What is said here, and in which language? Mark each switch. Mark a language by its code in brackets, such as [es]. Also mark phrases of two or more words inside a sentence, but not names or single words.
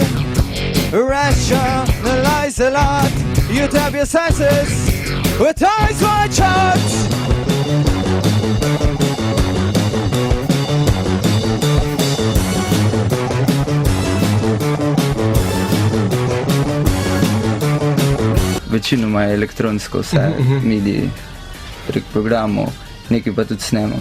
[en] Rationalize a lot, you tap your senses with eyes wide shut. [sl] Večinoma je elektronsko vse, MIDI prek programov, nekaj pa tudi snemam.